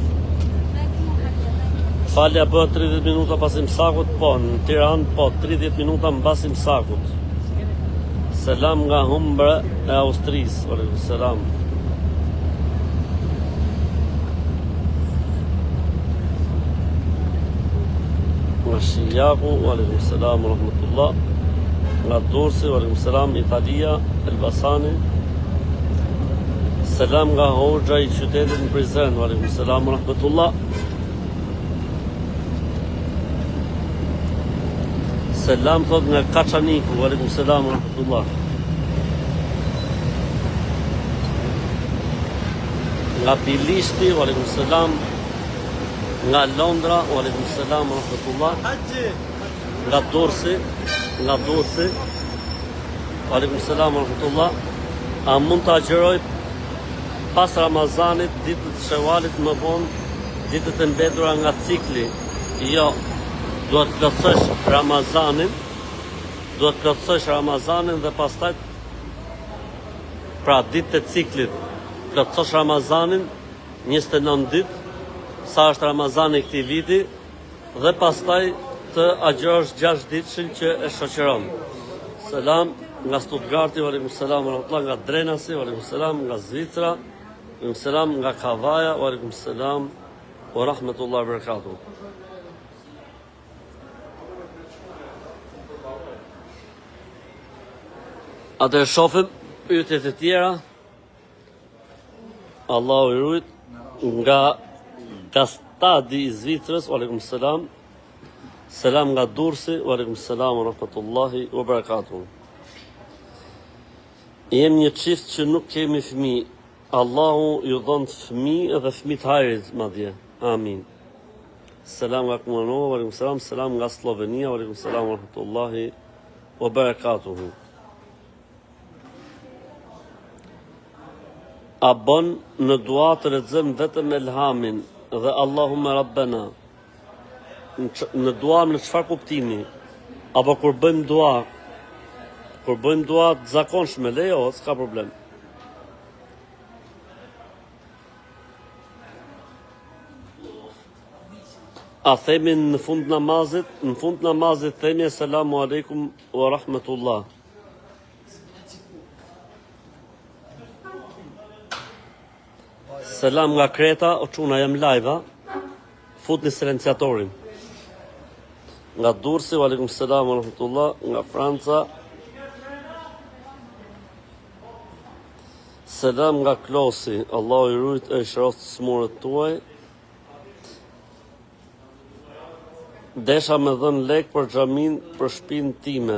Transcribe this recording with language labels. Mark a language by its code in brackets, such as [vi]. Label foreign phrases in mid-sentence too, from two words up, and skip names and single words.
[sq] Falja bëhet 30 minuta pas imsakut, po, në Tiranë, po, 30 minuta mbas imsakut. Selam nga Humbre e Austrisë, [ar] عليكم السلام. [sq] Nga Shijaku, [ar] عليكم السلام ورحمة الله. [sq] Nga Durrësi, [ar] عليكم السلام, [sq] Italia, Elbasani. Selam nga Hoxha i qytetit në Prizren, [ar] عليكم السلام ورحمة الله. [sq] Selam thot nga Kaçaniku, [ar] عليكم السلام ورحمة الله. [sq] Nga Bilishti, [ar] عليكم السلام. [sq] Nga Londra, [ar] عليكم السلام ورحمة الله. [sq] Nga Durrësi, [ar] عليكم السلام ورحمة الله. [sq] A mund të agjëroj pas Ramazanit, ditët e Shevalit më vonë, ditët e mbetura nga cikli? Jo, duhet të plotësosh Ramazanin, dhe pastaj pra ditët e ciklit plotësosh Ramazanin 29 ditë, sa është Ramazani i këtij viti, dhe pastaj të agjërosh 6 ditëshin që e shoqëron. Selam nga Stuttgarti, [ar] وعليكم السلام ورحمة الله, [sq] nga Drenasi, [ar] وعليكم السلام, [sq] nga Zvicra, [ar] وعليكم السلام, [sq] nga Kavaja, [ar] وعليكم السلام ورحمة الله وبركاته. [sq] Atëherë shohim pyetjet e tjera. Allahu i rujt, nga Kastadi i Zvicrës, [ar] وعليكم السلام. [sq] Selam nga Durrësi, [ar] وعليكم السلام ورحمة الله وبركاته. [sq] Jem një çift që nuk kemi fëmijë. Allahu ju dhon fëmijë dhe fëmijë të hajrit madje. Amin. Selam nga Kumanova, [ar] وعليكم السلام. [sq] Selam nga Slovenia, [ar] وعليكم السلام ورحمة الله وبركاته. [sq] A bën në dua të lexojmë vetëm elhamin dhe [ar] اللهم ربنا? [sq] Në dua në çfarë kuptimi? Apo kur bëjmë dua të zakonshme, lejo, s'ka problem. A themi në fund namazit themi [ar] السلام عليكم ورحمة الله. [sq] Selam nga Kreta, o çuna jam live, futni silenciatorin. Nga Durrësi, [ar] وعليكم السلام ورحمة الله, [sq] nga Franca. Selam nga Klosi, Allahu i rujt e shëroft smurët tuaj. Desha me dhën lek për xhamin për shtëpinë time.